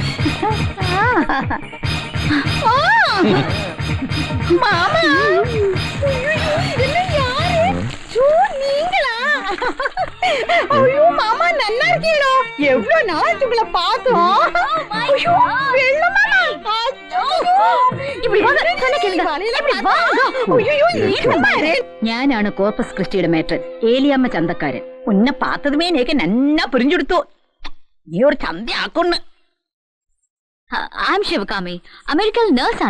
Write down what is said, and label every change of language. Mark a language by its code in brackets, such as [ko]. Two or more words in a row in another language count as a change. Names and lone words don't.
[ta] மாமா, இதெல்லாம் யாரு? நீங்களா? ஐயோ மாமா, நல்லா இருக்கீங்களோ? எவ்வளவு நாள் உங்களை பார்த்தோம். ஐயோ வெள்ளமா, [ml] ഞാനാണ് കോർപ്പസ് ക്രിസ്റ്റിയുടെ മേട്രൻ, ഏലിയമ്മ ചന്തക്കാരൻ. [ta] உன்னை பார்த்ததுமே எனக்கு நன்னா புரிஞ்செடுத்து. [ml] നീ ഒരു ചന്തയാക്കുന്നു. I'm ശിവകാമി, അമേരിക്കയിൽ നേഴ്സാണ്.